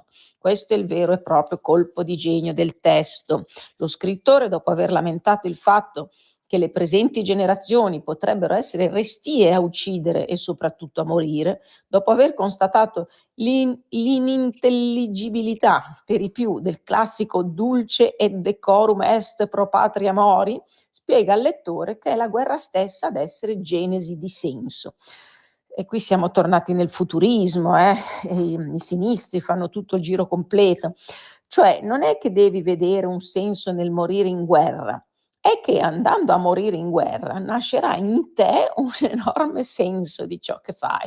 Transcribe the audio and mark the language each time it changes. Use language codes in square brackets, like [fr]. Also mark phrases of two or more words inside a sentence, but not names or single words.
[it] Questo è il vero e proprio colpo di genio del testo. Lo scrittore, dopo aver lamentato il fatto che le presenti generazioni potrebbero essere restie a uccidere e soprattutto a morire, dopo aver constatato l'inintelligibilità per i più del classico [la] dulce et decorum est pro patria mori, [it] spiega al lettore che è la guerra stessa ad essere genesi di senso. E qui siamo tornati nel futurismo, e i sinistri fanno tutto il giro completo. Cioè, non è che devi vedere un senso nel morire in guerra, è che andando a morire in guerra nascerà in te un enorme senso di ciò che fai.